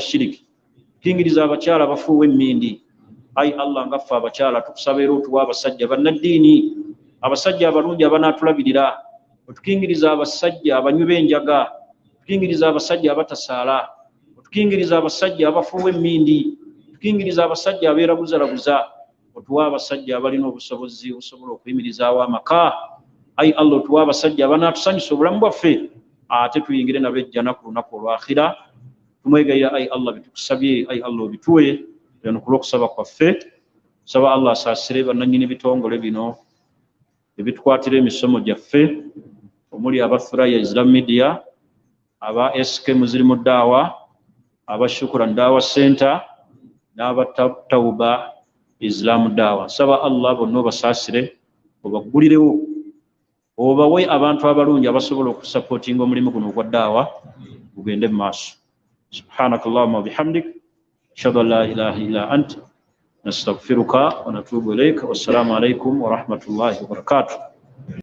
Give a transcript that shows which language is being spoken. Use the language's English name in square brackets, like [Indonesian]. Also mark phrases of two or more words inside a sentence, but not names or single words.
[Ganda] shiriki tukingiriza abakyala abafuuwa emmindi ayi Allah ngaffe abakyala tukusaba era otuwa abasajja bannaddiini abasajja abalungi abanaatulabirira otukingiriza abasajja abanywi b'enjaga otukingiriza abasajja abatasaala otukingiriza abasajja abafuuwa emmindi otukingiriza abasajja abeeraguzaraguza otuwa abasajja abalina obusobozi obusobola okuyimirizaawo amaka ai Allah tuwa abasajja abanaatusanyusa obulamu bwaffe ate tuyingire nabo ejjana ku lunaku olwakhira. Tumwegayira ai Allah bitukusabye ai Allah obituwe yanukula okusaba kwaffe. Saba Allah asaasire bannannyini bitongole bino ebitukwatira emisomo gyaffe omuli aba Thuraya Islam Media, aba SK Muslimu Daawa, aba Shukran Daawa Center n'aba Tawba Islam Daawa. Saba Allah bonna obasaasire obaggulirewo obawe abantu abalungi abasobola okusapootinga omulimu guno ogwa daawa gugende mu maaso. [Arabic] سبحانك اللهم وبحمدك أشهد أن لا إله إلا أنت نستغفرك ونتوب إليك. والسلام عليكم ورحمة الله وبركاته.